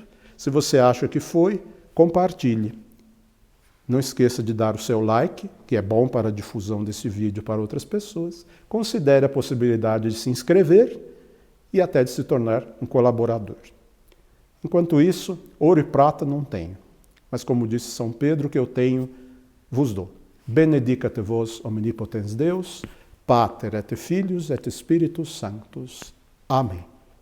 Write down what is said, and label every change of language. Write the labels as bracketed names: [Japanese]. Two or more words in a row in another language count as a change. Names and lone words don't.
[Portuguese] Se você acha que foi, compartilhe. Não esqueça de dar o seu like, que é bom para a difusão desse vídeo para outras pessoas. Considere a possibilidade de se inscrever e até de se tornar um colaborador. Enquanto isso, ouro e prata não tenho. Mas como disse São Pedro, o que eu tenho, vos dou. [Latin] Benedicat vos omnipotens Deus, Pater et Filius et Spiritus Sanctus. [Portuguese] Amém.